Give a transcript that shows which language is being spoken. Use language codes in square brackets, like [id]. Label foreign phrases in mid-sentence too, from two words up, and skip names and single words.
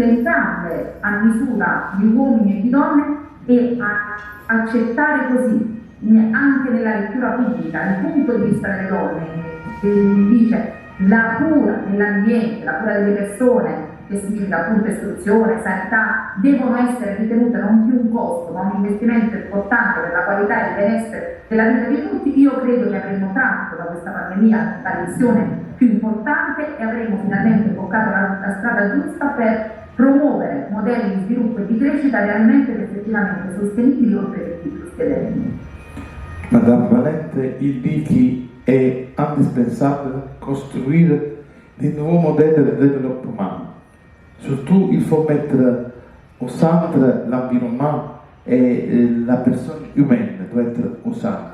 [it] entrambe a misura di uomini e di donne e a accettare così, anche nella lettura pubblica, il punto di vista delle donne, che dice la cura dell'ambiente, la cura delle persone, che significa appunto istruzione, sanità, devono essere ritenute non più un costo, ma un investimento importante per la qualità e il benessere della vita di tutti. Io credo che avremmo tratto da questa pandemia la lezione più importante e avremo finalmente imboccato la strada giusta per promuovere modelli di sviluppo e di crescita realmente ed effettivamente sostenibili oltre che più spiedenti. [fr] Madame Valente, il dit qu'il est indispensable construire de nouveaux modèles de développement. Surtout, il faut mettre au centre l'environnement et la personne humaine doit être au centre.